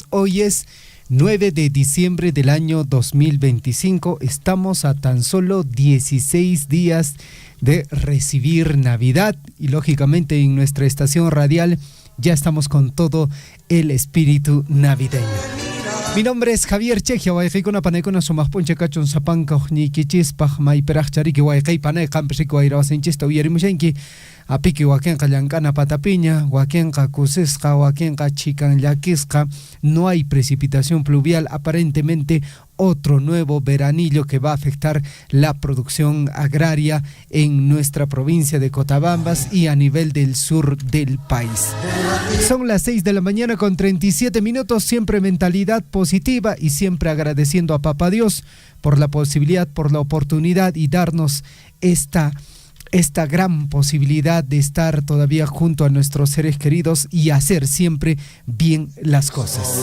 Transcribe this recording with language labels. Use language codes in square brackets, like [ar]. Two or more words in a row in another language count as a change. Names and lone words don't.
[es] Hoy es 9 de diciembre del año 2025. Estamos a tan solo 16 días de recibir Navidad y lógicamente en nuestra estación radial ya estamos con todo el espíritu navideño. Mi nombre es [qu] Javier Chejia, waifeikuna panaykuna sumaq puncha kachun sapanka uqñiykichispaq maypiraq chariki wayqay panay qampishik wayrawasinchista uyarimushanki apiki wakinqa llank'ana patapiña, wakinqa kusisqa, wakinqa chikan llakisqa. [es] No hay precipitación pluvial, aparentemente otro nuevo veranillo que va a afectar la producción agraria en nuestra provincia de Cotabambas y a nivel del sur del país. Son las 6 de la mañana con 37 minutos, siempre mentalidad positiva y siempre agradeciendo a Papá Dios por la posibilidad, por la oportunidad y darnos esta gran posibilidad de estar todavía junto a nuestros seres queridos y hacer siempre bien las cosas.